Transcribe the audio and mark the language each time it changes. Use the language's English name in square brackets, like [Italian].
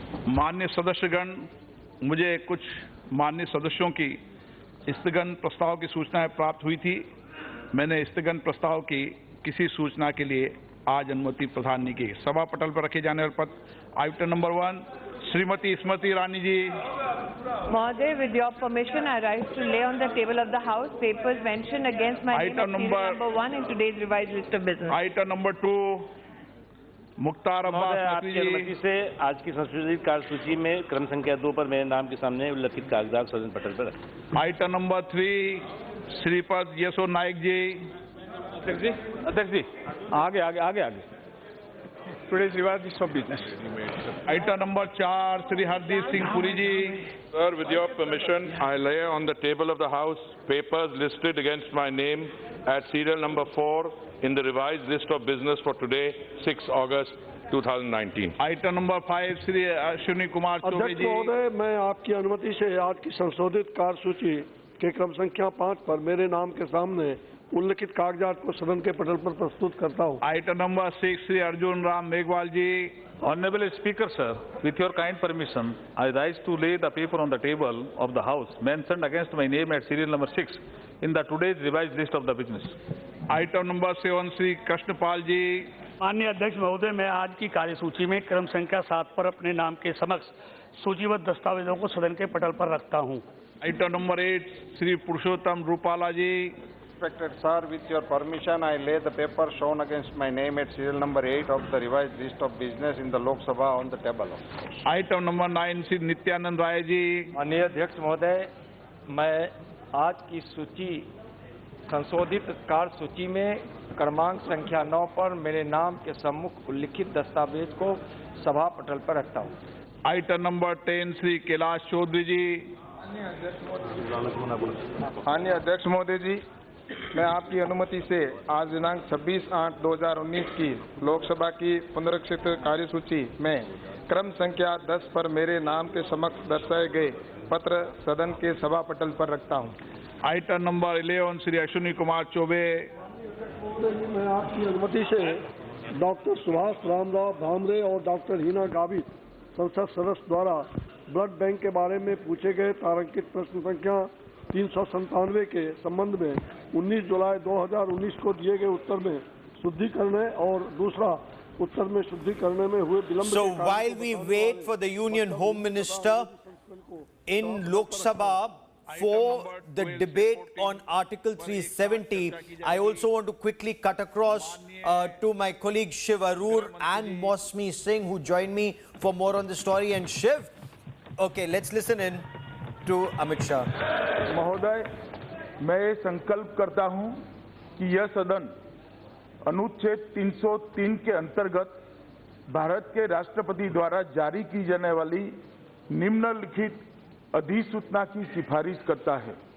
[Hindi] माननीय सदस्यगण, मुझे कुछ माननीय सदस्यों की स्थगन प्रस्ताव की सूचनाएं प्राप्त हुई थी। मैंने स्थगन प्रस्ताव की किसी सूचना के लिए आज अनुमति प्रदान नहीं की। सभा पटल पर रखे जाने वाले पद item number 1 Shrimati Smriti Irani ji. [English] Mहोदय, with your permission, I rise to lay on the table of the House papers mentioned against my name as serial number 1 in today's revised list of business. [Hindi] Item number 2 Mukhtar Abbas Naqvi जी। अनुमति से आज की संशोधित कार्यसूची में क्रम संख्या 2 पर मेरे नाम के सामने उल्लिखित कागजात सदन पटल पर रखें। आइटम नंबर 3 श्रीपद यशो नायक जी। अध्यक्ष जी, आगे [English] Today's revised list of business. [Hindi] Item number 4 Shri Hardeep Singh Puri ji. [English] Sir, with your permission, I lay on the table of the House papers listed against my name at serial number 4 in the revised list of business for today, 6 August 2019. [Hindi] Item number 5 Shri Ashwini Kumar Choubey अध्यक्ष जी। महोदय, मैं आपकी अनुमति से आज की संशोधित कार्यसूची के क्रम संख्या 5 पर मेरे नाम के सामने उल्लिखित कागजात को सदन के पटल पर प्रस्तुत करता हूँ। Item number 6 Shri Arjun Ram Meghwal ji. [English] Honorable Speaker, sir, with your kind permission, I rise to lay the paper on the table of the House mentioned against my name at serial number 6 in the today's revised list of the business. [Hindi] Item number 7 Shri Krishanpal जी। माननीय अध्यक्ष महोदय, मैं आज की कार्यसूची में क्रम संख्या 7 पर अपने नाम के समक्ष सूचीबद्ध दस्तावेजों को सदन के पटल पर रखता हूं। Item number 8 Shri Purushottam Rupala ji. [English] Respected sir, with your permission, I lay the paper shown against my name at serial number 8 of the revised list of business in the Lok Sabha on the table. [Hindi] Item number 9 Shri Nityanand Rai ji. माननीय अध्यक्ष महोदय, मैं आज की सूची संशोधित कार्यसूची में क्रमांक संख्या 9 पर मेरे नाम के सम्मुख उल्लिखित दस्तावेज को सभा पटल पर रखता हूँ। आइटम नंबर 10 श्री कैलाश चौधरी जी। माननीय अध्यक्ष महोदय जी, मैं आपकी अनुमति से आज दिनांक 26/8/2019 की लोकसभा की पुनरीक्षित कार्यसूची में क्रम संख्या 10 पर मेरे नाम के समक्ष दर्शाए गए पत्र सदन के सभा पटल पर रखता हूं। Item number 11 Shri Ashwini Kumar Choubey. मैं आपकी अनुमति से डॉक्टर सुभाष रामराव भामरे और डॉक्टर हिना गावित संसद सदस्य द्वारा ब्लड बैंक के बारे में पूछे गए तारांकित प्रश्न संख्या 397 के संबंध में 19 जुलाई 2019 को दिए गए उत्तर में शुद्धि करने और दूसरा उत्तर में शुद्धि करने में हुए विलंब। [English] So while we wait for the Union Home Minister in Lok Sabha for the debate on Article 370, I also want to quickly cut across to my colleague Shiv Arur and Mosmi Singh who join me for more on the story. And Shiv, okay, let's listen in to Amit Shah. [Hindi] महोदय, मैं ये संकल्प करता हूं कि यह सदन अनुच्छेद 303 के अंतर्गत भारत के राष्ट्रपति द्वारा जारी की जाने वाली निम्नलिखित अधिसूचना की सिफारिश करता है।